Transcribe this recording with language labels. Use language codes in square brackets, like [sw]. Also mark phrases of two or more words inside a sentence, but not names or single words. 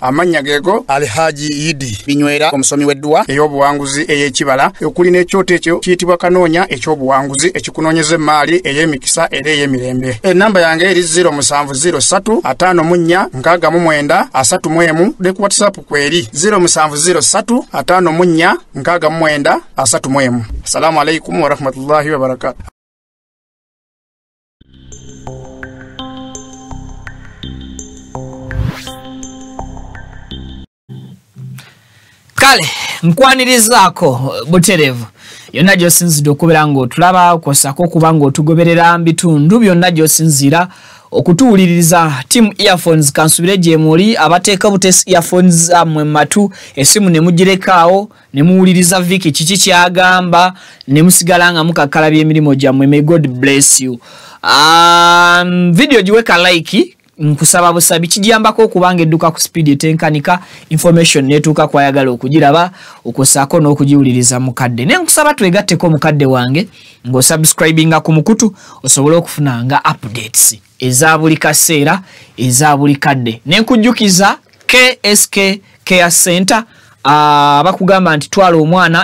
[lg] Amanya geego Alhaji Idi Binywera omusomi w'edduwa ey'obuwanguzi ey'ekibala okuli n'ekyoto ekyo kiyitibwa kanoonya eky'obuwanguzi ekikunoonyeza emmaali ey'emikisa era ey'emirembe. Ennamba yange eri 0703 54 69 31 ne ku WhatsApp kweri 0703 54 69 31. [ar] السلام عليكم ورحمة الله وبركاته. [lg] Kale nkwanirizaako buterevu yonna gy'osinzidde okubeera ng'otulaba okosako okuba ng'otugoberera mbitundu byonna gy'osinzira okutuwuliriza team earphones kansubire gye muli abateeka butesi earphones amwe matu esimu ne mugirekaawo ne muwuliriza Viki kiki kyagamba ne musigala nga mukakalabya emirimu gyammwe. [en] May God bless you. [lg] Video giweka like nkusaba busabi kijambako okubanga edduka ku speed etenkanika information netuuka kwayagala okugiraba okosako n'okugiwuliriza mukadde ne nkusaba twegatteko mukadde wange ng'osubscribinga ku mukutu osobole okufunanga updates eza buli kaseera eza buli kadde ne nkujjukiza KSK Care Center bakugamba nti twala omwana